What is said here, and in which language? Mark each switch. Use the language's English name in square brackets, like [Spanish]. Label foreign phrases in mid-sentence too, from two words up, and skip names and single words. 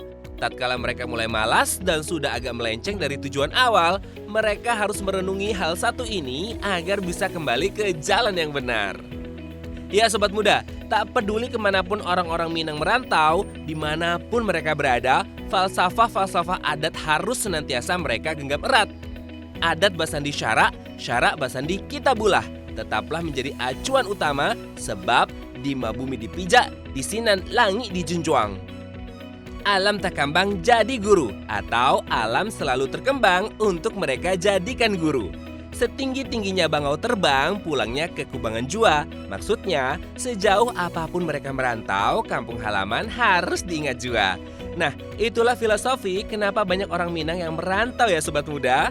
[Indonesian] Tatkala mereka mulai malas dan sudah agak melenceng dari tujuan awal, mereka harus merenungi hal satu ini agar bisa kembali ke jalan yang benar. Ya sobat muda, tak peduli kemanapun orang-orang Minang merantau, dimanapun mereka berada, falsafah-falsafah adat harus senantiasa mereka genggam erat. [Minangkabau] Adat basandi syarak, syarak basandi kitabulah, [Indonesian] tetaplah menjadi acuan utama sebab [Minangkabau] di mabumi dipijak, di sinan langit dijunjuang. Alam tak kambang jadi guru, [Indonesian] atau alam selalu terkembang untuk mereka jadikan guru. Setinggi-tingginya bangau terbang, pulangnya ke kubangan jua. Maksudnya, sejauh apapun mereka merantau, kampung halaman harus diingat jua. Nah, itulah filosofi kenapa banyak orang Minang yang merantau ya sobat muda.